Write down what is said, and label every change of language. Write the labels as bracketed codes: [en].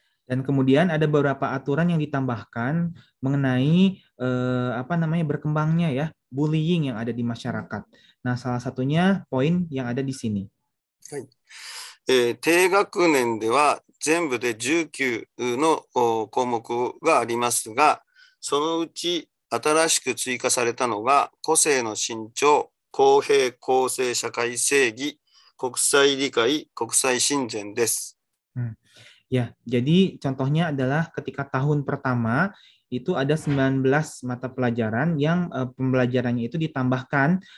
[id] Dan kemudian ada beberapa aturan yang ditambahkan mengenai berkembangnya ya bullying yang ada di masyarakat. Nah, salah satunya poin yang ada di sini. [ja] はい。低学年では全部で19の項目がありますが、そのうち新しく追加されたのが個性の伸長、公平公正社会正義、国際理解、国際親善です。 [id] Ya, jadi contohnya adalah ketika tahun pertama itu ada 19 mata pelajaran yang pembelajarannya itu ditambahkan.